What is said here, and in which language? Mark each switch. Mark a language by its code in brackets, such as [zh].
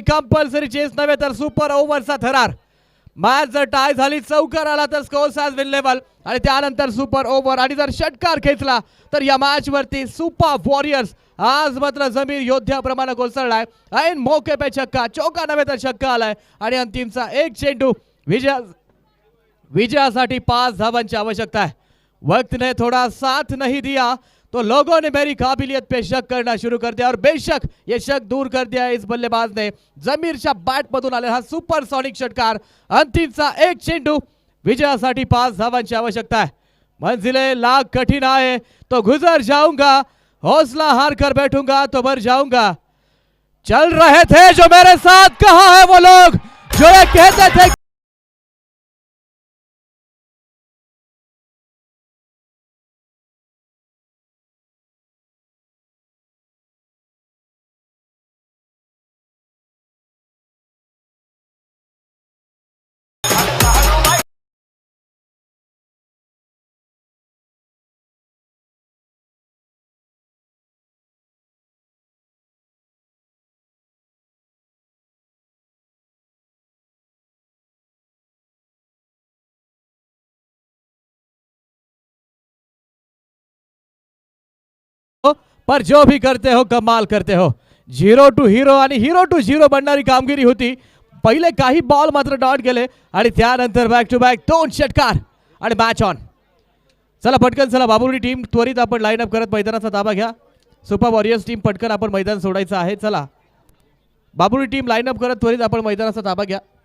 [mr] Compulsory chess नव्हे तर super ओव्हरचा थरार. मॅच जर टाय झाली, चौकार आला तर [en] scores has been level [mr] आणि त्यानंतर सुपर ओव्हर आणि जर षटकार खेचला तर या मॅच वरती सुपर वॉरियर्स आज मात्र जमीर योद्ध्याप्रमाणे कोसळलाय. [hi] ऐन मौके पे छक्का, [mr] चौका नव्हे तर छक्का आलाय आणि अंतिमचा एक चेंडू. विजयासाठी 5 धावांची आवश्यकता है. [hi] वक्त ने थोड़ा साथ नहीं दिया तो लोगों ने मेरी काबिलियत पे शक करना शुरू कर दिया और बेशक ये शक दूर कर दिया इस बल्लेबाज ने. [mr] जमीरच्या बॅट मधून आलेला हा सुपरसॉनिक षटकार. अंतिमचा एक चेंडू. विजयासाठी 5 धावांची आवश्यकता है. [hi] मंजिले लाख कठिन आए तो गुजर जाऊंगा, हौसला हार कर बैठूंगा तो मर जाऊंगा. चल रहे थे जो मेरे साथ, कहाँ है वो लोग जो ये कहते थे. पर जो भी करते हो कमाल करते हो. [mr] 0 टू हिरो आणि हिरो टू 0 बनणारी कामगिरी होती. पहिले काही बॉल मात्र डॉट गेले आणि त्यानंतर बॅक टू बॅक 2 षटकार आणि मॅच ऑन. चला पटकन चला बाबुरी टीम त्वरित आपण लाईन अप करत मैदानाचा ताबा घ्या. सुपर वॉरियर्स टीम पटकन आपण मैदान सोडायचं आहे. चला बाबुरी टीम लाईन अप करत त्वरित आपण मैदानाचा ताबा घ्या.